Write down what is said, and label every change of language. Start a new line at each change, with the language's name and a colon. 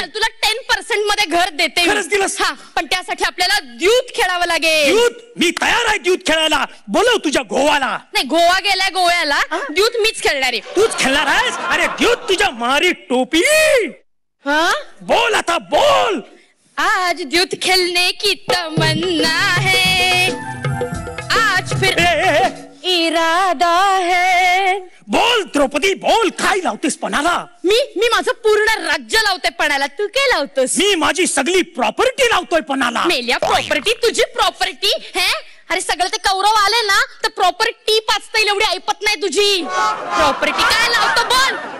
Marathi: चल तुला 10% मध्ये घर देते. खरंच दिलंस? हा, पण त्यासाठी आपल्याला द्यूत खेळावं लागेल. द्यूत? मी तयार आहे द्यूत खेळायला. बोलव तुझ्या गोवाला. नाही, गोवा गेलाय गोव्याला, द्यूत मीच खेळणार आहे. तूच खेळणार आहेस? अरे द्यूत तुझ्या मारी टोपी. बोल आता बोल.
Hindi: आज द्यूत खेलने की तमन्ना है, आज फिर इरादा है.
Marathi: बोल द्रौपदी बोल, काय लावतेस पणाला? मी माझं पूर्ण राज्य लावते पणाला. तू काय लावतोस? मी माझी सगळी प्रॉपर्टी लावतोय पणाला. मेल्या प्रॉपर्टी? तुझी प्रॉपर्टी है? अरे सगळं ते कौरव आले ना तर प्रॉपर्टी पाचता येईल एवढी ऐपत नाही तुझी. प्रॉपर्टी काय लावतो बोल.